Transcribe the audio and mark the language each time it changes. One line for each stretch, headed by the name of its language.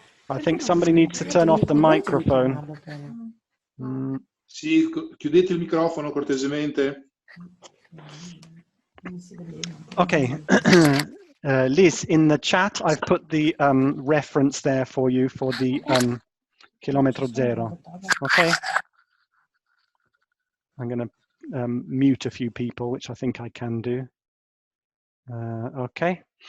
English: I think somebody needs to turn off the microphone.
Italian: Sì, chiudete il microfono cortesemente.
English: Okay. Liz, in the chat, I've put the reference there for you for the Kilometro Zero. Okay. I'm going to mute a few people, which I think I can do. Okay.